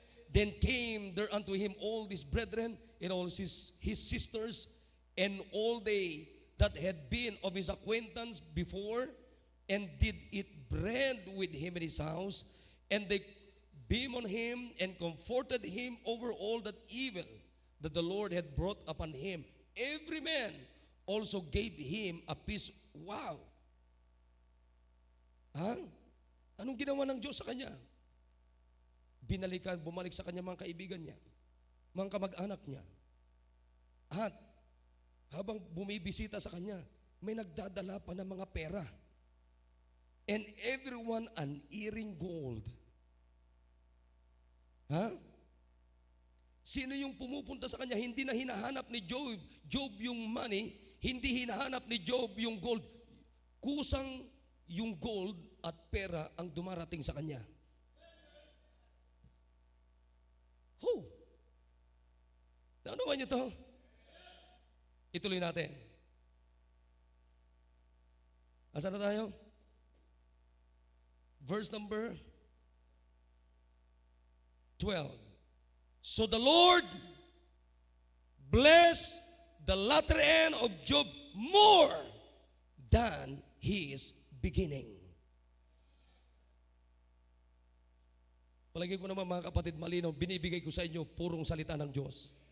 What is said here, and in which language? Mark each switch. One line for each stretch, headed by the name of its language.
English: Then came there unto him all his brethren and all his sisters and all they that had been of his acquaintance before, and did eat bread with him in his house, and they beamed on him and comforted him over all that evil that the Lord had brought upon him. Every man also gave him a piece. Wow! Ha?
Filipino: Anong ginawa ng Diyos sa kanya? Bumalik sa kanya mga kaibigan niya, mga kamag-anak niya. At habang bumibisita sa kanya, may nagdadala pa ng mga pera.
English: And everyone an earring gold.
Filipino: Ha? Sino yung pumupunta sa kanya? Hindi na hinahanap ni Job yung money, hindi hinahanap ni Job yung gold. Kusang yung gold at pera ang dumarating sa kanya. Oh! Naunawan niyo to? Ituloy natin. Asan na tayo? Verse number 12.
English: So the Lord blessed the latter end of Job more than his beginning.
Filipino: Palagi ko naman mga kapatid malinaw, binibigay ko sa inyo purong salita ng Diyos.